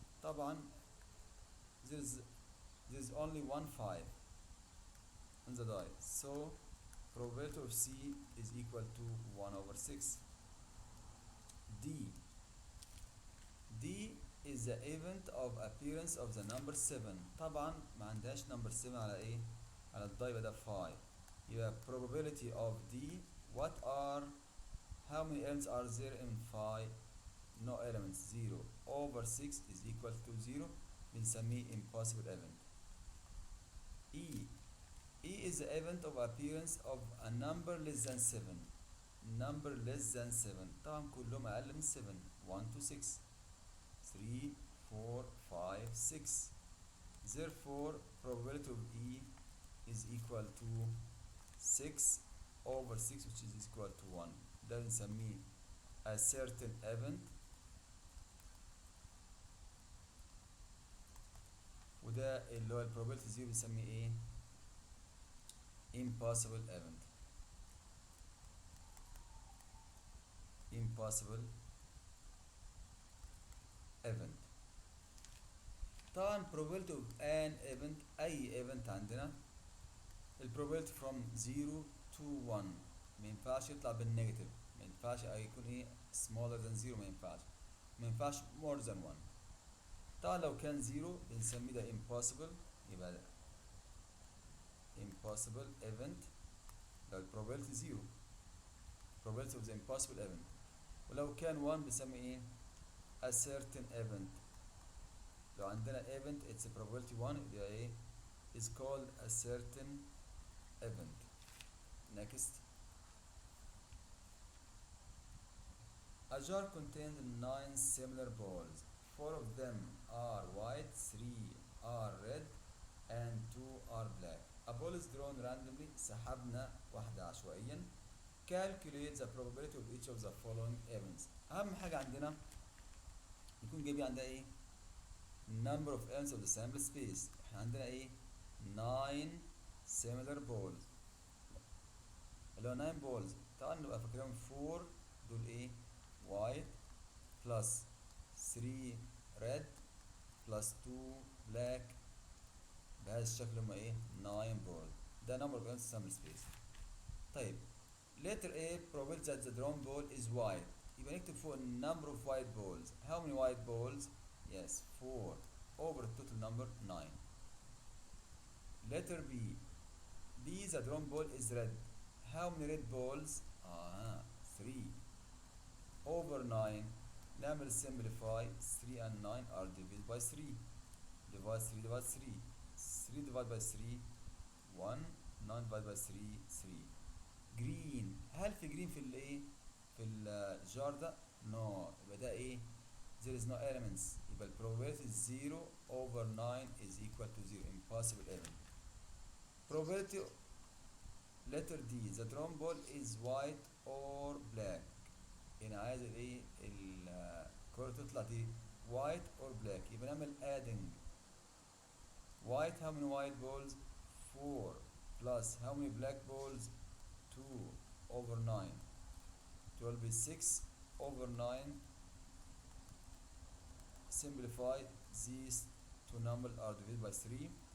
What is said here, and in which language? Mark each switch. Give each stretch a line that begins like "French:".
English: طبعا there's only one 5 in the die, so probability of C is equal to 1 over 6. D. D is the event of appearance of the number 7.
Arabic: طبعا ما عندهاش number 7 على ايه؟ على الداي، يبقى ده 5.
English: يبقى probability of D, what are, how many elements are there in 5? No elements, 0 over 6 is equal to 0.
Arabic: بنسميه impossible event. E.
English: E is the event of appearance of a number less than 7. Number less than 7
Arabic: طبعا كلهم أقل من 7.
English: 1 to 6. 3 4 5 6. Therefore probability of E is equal to 6 over 6, which is equal to 1. ده بنسميه a certain event.
Arabic: وده اللي هو probability 0 بنسميه ايه؟ impossible event.
English: impossible event.
Arabic: طبعا probability of an event، اي event عندنا
English: probability from 0 to 1
Arabic: ما ينفعش يطلع بالنيجاتيف، ما ينفعش يكون ايه
English: smaller than 0،
Arabic: ما ينفعش
English: more than 1.
Arabic: طبعا لو كان 0 بنسميه ده impossible، يبقى ده impossible event.
English: لو probability 0 probability of the impossible event.
Arabic: ولو كان 1 بنسميه ايه a certain event. لو عندنا
English: event it's a probability 1
Arabic: يبقى ايه
English: is called a certain event. Next. A jar contains 9 similar balls. 4 of them are white, 3 are red and 2 are black. A ball is drawn randomly.
Arabic: سحبنا واحدة عشوائيا.
English: Calculate the probability of each of the following events.
Arabic: أهم حاجة عندنا نكون جايبين عندها ايه
English: number of elements of the sample space.
Arabic: احنا عندنا ايه 9 similar balls، اللي هو 9 balls. طبعا نبقى فاكرين 4 دول ايه white plus 3 red plus 2 black. بهذا الشكل هما ايه 9 balls.
English: ده number of elements of the sample space. طيب letter A probability that the drawn ball is white. يبقى نكتب فوق number of white balls. How many white balls? Yes 4 over the total number 9. Letter B. B the drawn ball is red. How many red balls? 3 over 9.
Arabic: نعمل simplify.
English: 3 and 9 are divided by 3. Divide 3 divide 3. 3 divided by 3 1. 9 divided by 3 3. Green.
Arabic: هل في green في الايه في الجار ده؟ No. يبقى ده ايه
English: there is no elements. يبقى probability 0 over 9 is equal to 0. impossible event. Probability letter D the drawn ball is white or black.
Arabic: هنا عايز الايه الكرة تطلع دي
English: white or black.
Arabic: يبقى نعمل adding.
English: White how many white balls? 4 plus how many black balls? 2 over 9. 12 is 6 over 9. Simplify. These two numbers are divided by 3.